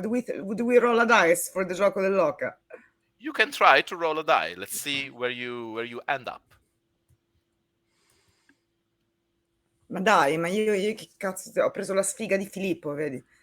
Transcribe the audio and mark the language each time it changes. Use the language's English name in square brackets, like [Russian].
[English] Do we roll a dice for the Gioco dell'Oca? You can try to roll a die. Let's see where you end up. [Italian] Ma dai, ma io che cazzo, ho preso la sfiga di Filippo, vedi?